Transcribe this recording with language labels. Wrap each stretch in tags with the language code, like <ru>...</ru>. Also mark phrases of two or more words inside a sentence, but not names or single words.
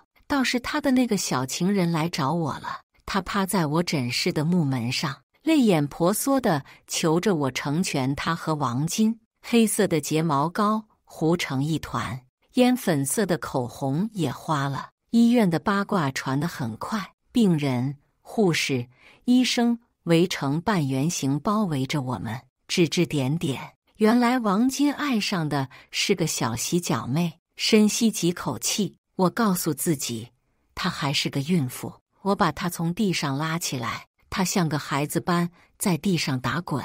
<zh>倒是他的那個小情人來找我了。他趴在我診室的木門上，淚眼婆娑地求着我成全他和王金。黑色的睫毛膏糊成一團，煙粉色的口紅也花了。醫院的八卦傳得很快，病人、護士、醫生圍成半圓形包圍着我們，指指點點。原來王金愛上的是個小洗腳妹。深吸幾口氣，我告訴自己，她還是個孕婦。我把她從地上拉起來，她像個孩子般在地上打滾。</zh>